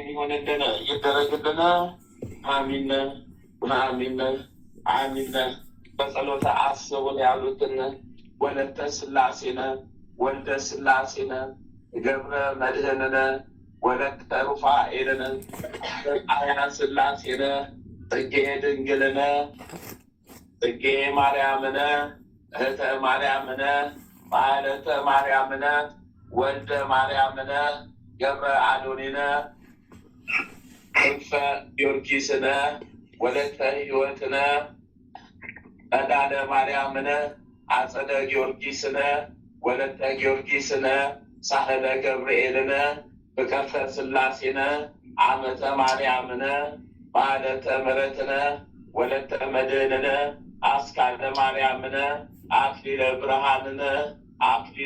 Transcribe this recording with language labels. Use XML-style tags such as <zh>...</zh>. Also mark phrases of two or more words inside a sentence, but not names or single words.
<am>ይሆንልን ይደረግልን። አሜን አሜን አሜን። በጸሎተ አስቡን ያሉትን ወለተ ሥላሴነ ወልደ ሥላሴነ ገብረ መድኅንነ ወለተ ሩፋኤልነ አያ ሥላሴነ ጽጌ ድንግልነ ጽጌ ማርያምነ እህተ ማርያምነ ማለተ ማርያምነ ወልደ ማርያምነ ገብረ አዶኒነ ክንፈ ጊዮርጊስነ ወለተ ሕይወትነ ጸዳለ ማርያምነ አጸደ ጊዮርጊስነ ወለተ ጊዮርጊስነ ሳህለ ገብርኤልነ ፍቅርተ ሥላሴነ አመተ ማርያምነ ማለተ ምሕረትነ ወለተ መድኅንነ አስካለ ማርያምነ አክሊለ ብርሃንነ አክሊለ</am>